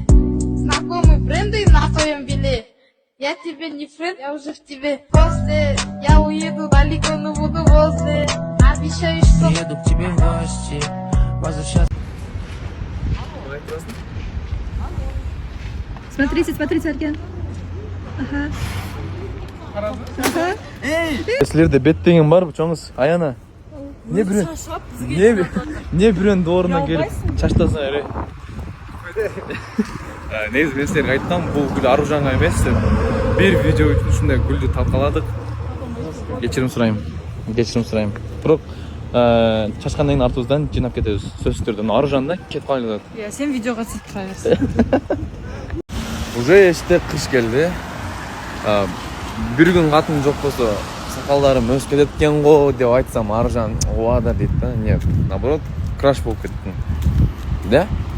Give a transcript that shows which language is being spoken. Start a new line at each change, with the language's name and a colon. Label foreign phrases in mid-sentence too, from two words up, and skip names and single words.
Russian: Знакомые бренды на твоем биле. Я тебе не френд, я уже в тебе. После я уеду далеко, но буду возле. Обещаю, что Приеду к тебе в гости. Возвращаться. Смотрите, Арген. Ага.
Kyrgyz: Силерде бет деген бар, чоңуз аяна. Не бирөөнүн ордуна келип чачтасың эре. Негизи мен силерге айткам, бул гүл Аружанга эмес деп. Бир видео үчүн ушундай гүлдү талкаладык. Кечирим сурайм. Бирок чачкандан кийин артыбыздан жыйнап кетебиз. Сөзсүз түрдө Аружан да кетип калып атат.
Kazakh: Сен видеоға түсіп тұра берсін.
Kyrgyz: Уже эшикте кыш келди. Бир күн катын жок болсо сакалдарым өсүп кетет экен го деп айтсам Аружан ооба да дейт да.
Russian: Не, наоборот,
Kyrgyz: краш болуп кеттим.
Russian: Да?